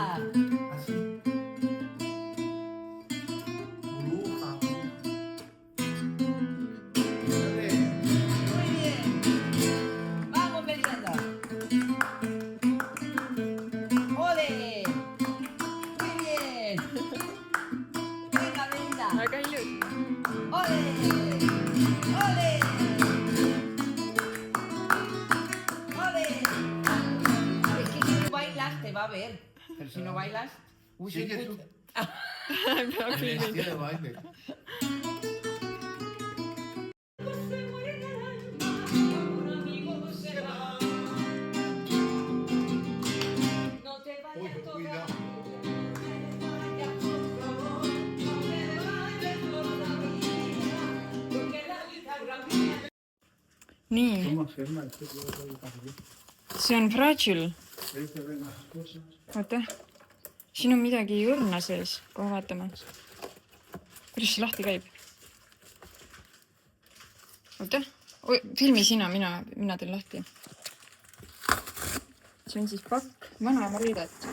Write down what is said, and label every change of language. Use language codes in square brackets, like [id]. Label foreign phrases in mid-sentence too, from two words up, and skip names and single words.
[es] Ah, sì? Bruja. Muy bien. Vamos, merienda. ¡Ole! Muy bien. Venga, merienda. [et] Väga ilus. [es] ¡Ole! ¡Ole! ¡Ole! Es que si no bailas te va a ver. Pero si no bailas... Uy, Sigue sí, tú. [et] Peab filmima. [es] Vestida de baile. Uy, cuidado. [et] Nii, [es] ¿Cómo afirma esto? [et] see on Fragile. [es] Veinte ven las cosas. [et] Oota. Siin on midagi õrna sees. Kohe vaatame. Kuidas see lahti käib? Oota. Filmi sina, mina teen lahti. See on siis pakk vanaema riidet.